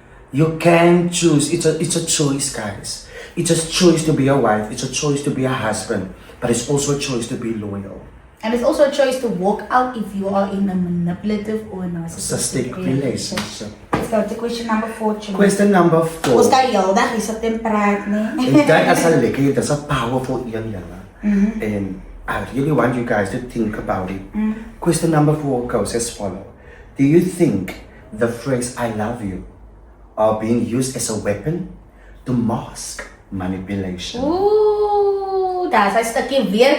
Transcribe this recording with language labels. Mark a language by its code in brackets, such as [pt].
[en] You can choose, it's a choice, guys. It's a choice to be a wife, it's a choice to be a husband, but it's also a choice to be loyal. And it's also a choice to walk out if you are in a manipulative or a narcissistic relationship. Let's go to question number 4. Question number 4. [af] Ons kan heel dag hier sit en praat, nee. En dit is 'n lekker, dit is 'n powerful een, julle. [en] And I really want you guys to think about it. Question number 4 goes as follows. Do you think the phrase I love you are being used as a weapon to mask manipulation? Ooh, that's a [af] stukkie weer.